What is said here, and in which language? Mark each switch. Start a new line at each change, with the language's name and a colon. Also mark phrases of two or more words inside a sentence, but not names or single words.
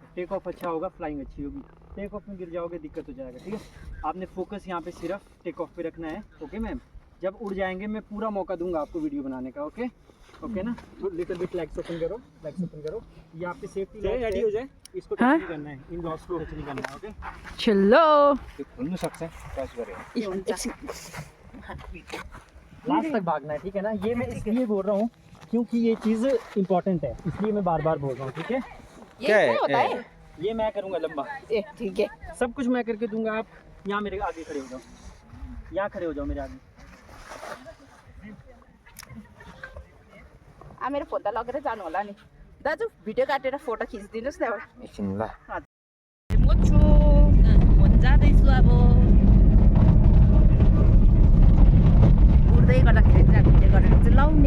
English: take off
Hindi: अच्छा होगा, फ्लाइंग अच्छी होगी।
English: take off
Hindi: में गिर जाओगे दिक्कत हो जाएगा। ठीक है, आपने फोकस यहाँ पे सिर्फ
English: take off
Hindi: पे रखना है।
English: okay ma'am,
Hindi: जब उड़ जाएंगे मैं पूरा मौका दूंगा आपको वीडियो बनाने का।
English: okay okay
Hindi: ना,
English: little bit legs open
Hindi: करो,
English: legs open
Hindi: करो। ये आपके
English: safety ready
Hindi: हो जाए, इसको टच नहीं करना है, इन लॉस को टच नहीं करना है। ओके चलो
Nepali: खुल्नु सक्छ टच गरेर
Hindi: लास्ट तक भागना है। ठीक है ना, ये मैं इसलिए बोल रहा हूँ क्योंकि ये चीज़ इंपॉर्टेंट है, इसलिए मैं बार बार बोल रहा हूँ। ठीक है, क्या है ये मैं करूँगा लंबा, ठीक है सब कुछ मैं करके दूंगा। आप यहाँ मेरे आगे खड़े हो जाओ, यहाँ खड़े हो जाओ मेरे आगे।
Nepali: मेरो फोन त लगेर जानु होला नि दाजु, भिडियो काटेर फोटो खिचिदिनुहोस् न एउटा। एकछिन ल, म छु फोन जाँदैछु अब उड्दै गर्दाखेरि चाहिँ भिडियो गरेर चाहिँ लाउने।